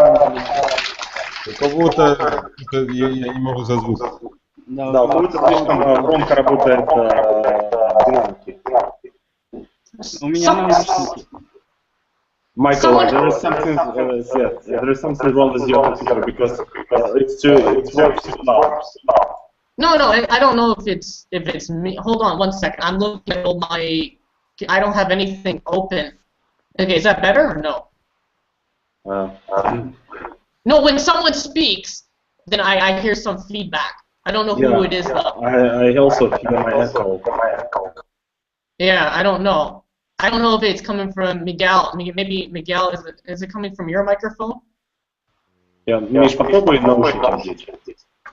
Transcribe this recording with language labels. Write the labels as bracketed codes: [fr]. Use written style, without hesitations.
[ru] У кого-то я не могу за звук. Да, у кого-то слишком громко работает динамики. У меня наушники. [en] Michael, there is something wrong with your computer because it works too loud. No, I don't know if it's me. Hold on one second. I'm looking at all my. I don't have anything open. Okay, is that better or no? No, when someone speaks, then I hear some feedback. I don't know who it is though. I also hear my echo. Yeah, I don't know. I don't know if it's coming from Miguel. Maybe Miguel, is it coming from your microphone? [ru] Yeah, Миш, попробуй наушники одеть.